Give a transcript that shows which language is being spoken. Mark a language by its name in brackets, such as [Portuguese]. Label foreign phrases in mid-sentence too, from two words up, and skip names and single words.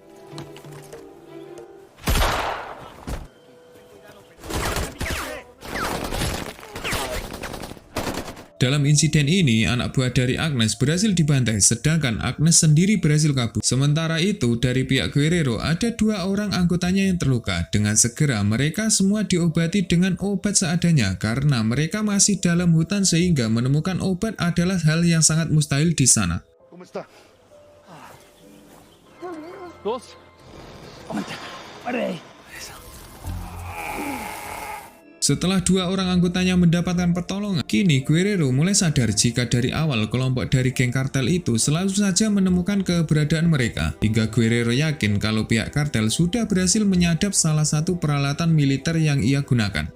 [Indonesian] Dalam insiden ini, anak buah dari Agnes berhasil dibantai, sedangkan Agnes sendiri berhasil kabur. Sementara itu, dari pihak Guerrero ada 2 orang anggotanya yang terluka. Dengan segera, mereka semua diobati dengan obat seadanya, karena mereka masih dalam hutan sehingga menemukan obat adalah hal yang sangat mustahil di sana. [Spanish] ¿Cómo está? Dos. [Indonesian] Setelah 2 orang anggotanya mendapatkan pertolongan, kini Guerrero mulai sadar jika dari awal kelompok dari geng kartel itu selalu saja menemukan keberadaan mereka. Hingga Guerrero yakin kalau pihak kartel sudah berhasil menyadap salah satu peralatan militer yang ia gunakan.